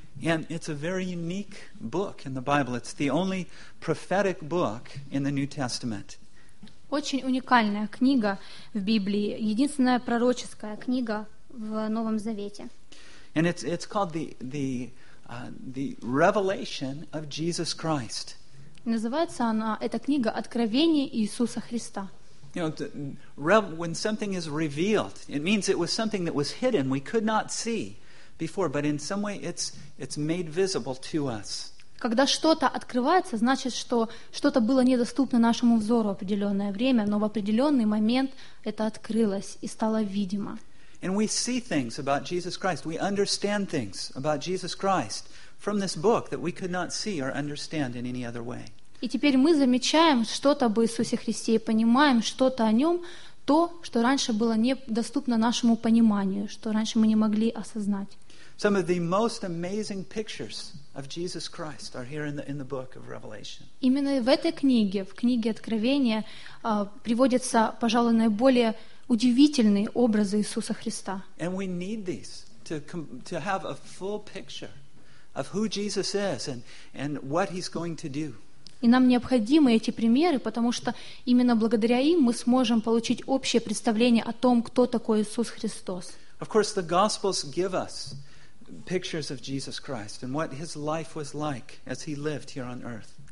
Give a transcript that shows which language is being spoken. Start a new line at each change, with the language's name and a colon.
English: And it's a very unique book in the Bible. It's the only prophetic book in the New Testament.
Russian: Очень уникальная книга в Библии, единственная пророческая книга в Новом Завете.
English: And it's called the Revelation of Jesus Christ.
Russian: Называется она эта книга Откровение Иисуса Христа.
English: You know, when something is revealed, it means it was something that was hidden, we could not see before, but in some way it's made visible to us.
Russian: Когда что-то открывается, значит, что что-то было недоступно нашему взору определенное время, но в определенный момент это открылось и стало видимо.
English: And we see things about Jesus Christ. We understand things about Jesus Christ from this book that we could not see or understand in any other way.
Russian: И теперь мы замечаем что-то об Иисусе Христе и понимаем что-то о Нем, то, что раньше было недоступно нашему пониманию, что раньше мы не могли осознать.
English: Some of the most amazing pictures of Jesus Christ are here in the book of Revelation.
Russian: Именно в этой книге, в книге Откровения, приводятся, пожалуй, наиболее удивительные образы Иисуса Христа.
English: And we need these to have a full picture of who Jesus is and what he's going to do.
Russian: И нам необходимы эти примеры, потому что именно благодаря им мы сможем получить общее представление о том, кто такой Иисус Христос.
English: Of course, the Gospels give us pictures of Jesus Christ and what his life was like as he lived here on earth.